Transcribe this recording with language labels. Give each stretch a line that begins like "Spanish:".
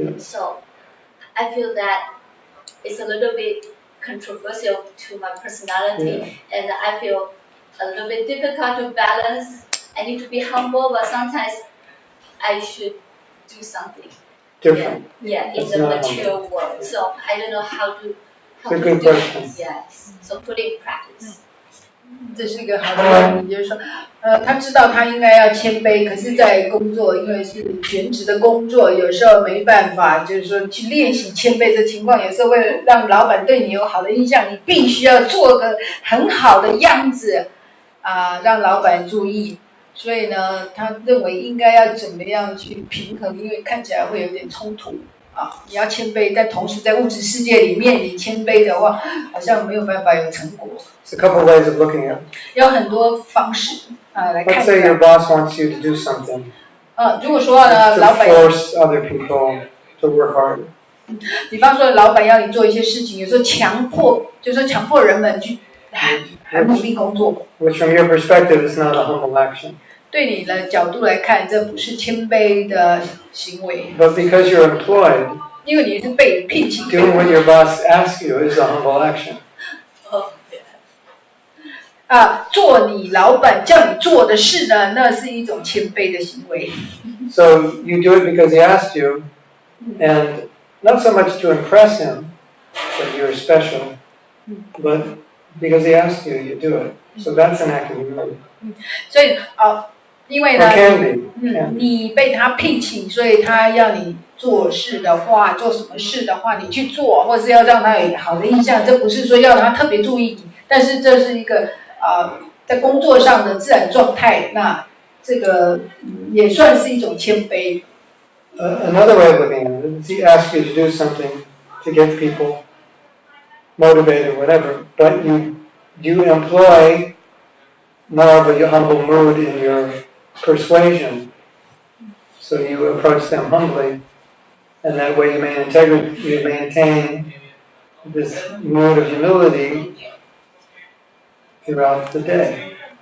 English: So I feel that it's a little bit controversial to my personality, and I feel a little bit difficult to balance. I need to be humble, but sometimes I should do something different. In the material world. So I don't know how to do it. Yes. So put it in practice.
Chinese: 这是一个好的问题，就是说，他知道他应该要谦卑，可是，在工作，因为是全职的工作，有时候没办法，就是说去练习谦卑的情况，有时候为了让老板对你有好的印象，你必须要做个很好的样子，让老板注意。所以呢，他认为应该要怎么样去平衡，因为看起来会有点冲突。你要谦卑，但同时在物质世界里面，你谦卑的话，好像没有办法有成果。
English: It's a couple ways of looking at it.
Chinese: 有很多方式来看。
English: Let's say your boss wants you to do something.
Chinese: 如果说呢，老板
English: force other people to work harder.
Chinese: 比方说，老板要你做一些事情，有时候强迫人们去很努力工作。
English: Which from your perspective is not a humble action.
Chinese: 对你的角度来看，这不是谦卑的行为。
English: But because you're employed,
Chinese: 因为你是被聘请。
English: Doing what your boss asks you is a humble action.
Chinese: 做你老板叫你做的事呢，那是一种谦卑的行为。
English: So you do it because he asked you, and not so much to impress him that you're special, but because he asked you, you do it. So that's an act of humility.
Chinese: 所以因为呢，你被他聘请，所以他要你做事的话，做什么事的话，你去做，或是要让他有好的印象，这不是说要他特别注意你，但是这是一个在工作上的自然状态，那这个也算是一种谦卑。
English: Another way of looking at it is he asks you to do something to get people motivated or whatever, but you employ more of a humble mood in your persuasion. So you approach them humbly, and that way you maintain this mood of humility throughout the day.